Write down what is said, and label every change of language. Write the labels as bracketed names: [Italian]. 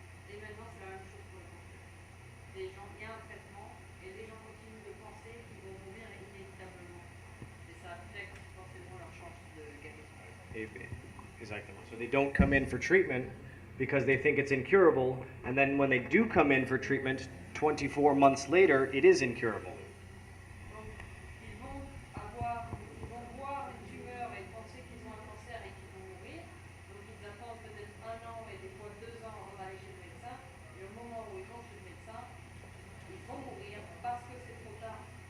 [French] Et maintenant, c'est la même chose pour le cancer. Il y a un traitement et les gens continuent de penser qu'ils vont mourir inévitablement. Et ça affecte forcément leur chance de guérison. [English] Exactly. So they don't come in for treatment because they think it's incurable, and then when they do come in for treatment, 24 months later, it is incurable. [French] Donc, ils vont voir une tumeur et penser qu'ils ont un cancer et qu'ils vont mourir. Donc, ils attendent peut-être 1 an et des fois 2 ans avant d'aller chez le médecin. Et au moment où ils vont chez le médecin, ils vont mourir parce que c'est trop tard.